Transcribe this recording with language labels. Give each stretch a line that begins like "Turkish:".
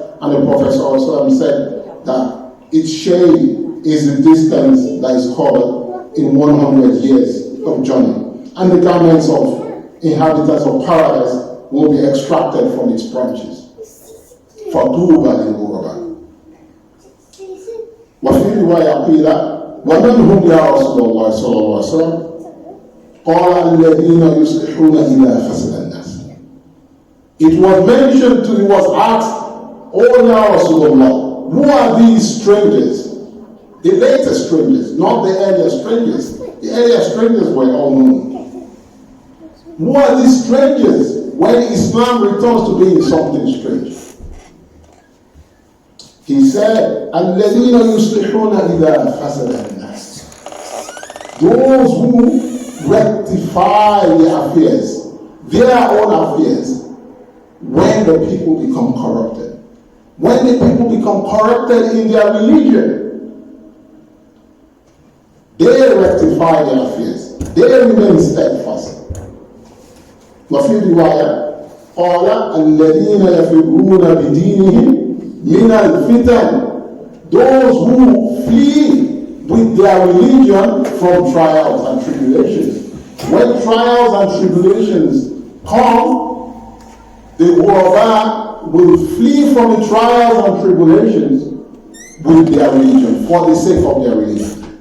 English: And the Prophet ﷺ said that its shade is the distance that is covered in 100 years of journey. And the garments of inhabitants of paradise will be extracted from its branches.
Arabic: فَطُوبَى لِلْغُرَبَى. وفي رواية قيل ومن هم يا رسول الله صلى الله عليه وسلم قال الذين يصلحون إذا فسد الناس.
English: It was mentioned to, it was asked, oh ya Rasulullah, who are these strangers? The later strangers, not the earlier strangers. The earlier strangers were all known. Who are these strangers when Islam returns to being something strange? He said,
Arabic: الَّذِينَ يُصْلِحُونَ إِذَا فَسَدَ النَّاسِ.
English: Those who rectify their affairs, their own affairs, when the people become corrupted. When the people become corrupted in their religion, they rectify their affairs. They remain steadfast.
Arabic: وفي رواية قال الذين يفرون بدينهم من الفتن.
English: Those who flee with their religion from trials and tribulations. When trials and tribulations come, the Ghuraba will flee from the trials and tribulations with their religion, for the sake of their religion.